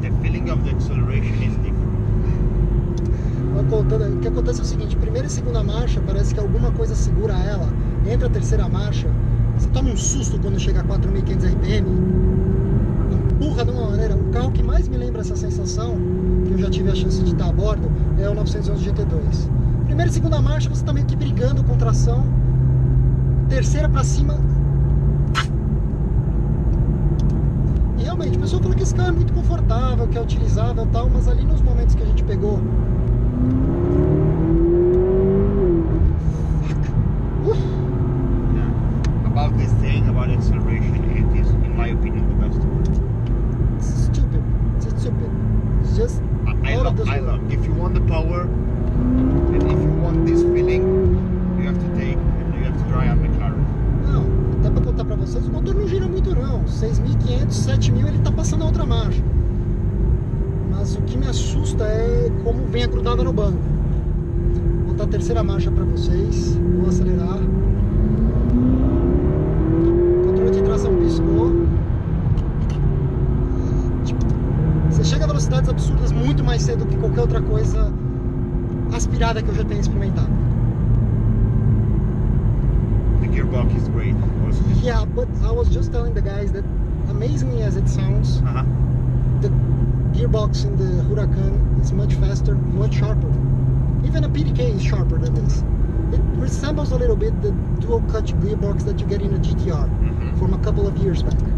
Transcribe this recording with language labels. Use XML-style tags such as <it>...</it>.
<en>The feeling of the acceleration is different.</en> <pt>O que acontece é o seguinte, primeira e segunda marcha parece que alguma coisa segura ela. Entra a terceira marcha, você toma um susto quando chega a 4.500 RPM. Empurra de uma maneira. O carro que mais me lembra essa sensação, que eu já tive a chance de estar a bordo, é o 911 GT2. Primeira e segunda marcha você está meio que brigando com tração. Terceira pra cima. E realmente, o pessoal fala que esse carro é muito confortável, que é utilizável e tal, mas ali nos momentos que a gente pegou.</pt> <en>Yeah. About this thing, about acceleration, it is, in my opinion, the best one. It's stupid. It's stupid. It's just I out of this world. love. If you want the power, and if you want this feeling, you have to try a McLaren.</en> <pt>Não, até pra contar pra vocês, o motor não gira muito não. 6.500, 7.000 ele tá passando a outra marcha. Mas o que me assusta é como vem grudada no banco. Vou botar a terceira marcha pra vocês. Vou acelerar. O controle de tração piscou. Você chega a velocidades absurdas muito mais cedo que qualquer outra coisa aspirada que eu já tenha experimentado.</pt> <en>The gearbox is great. Also, Yeah, but I was just telling the guys that amazingly as it sounds, the gearbox in the Huracan is much faster, much sharper. Even a PDK is sharper than this. It resembles a little bit the dual clutch gearbox that you get in a GTR from a couple of years back.</en>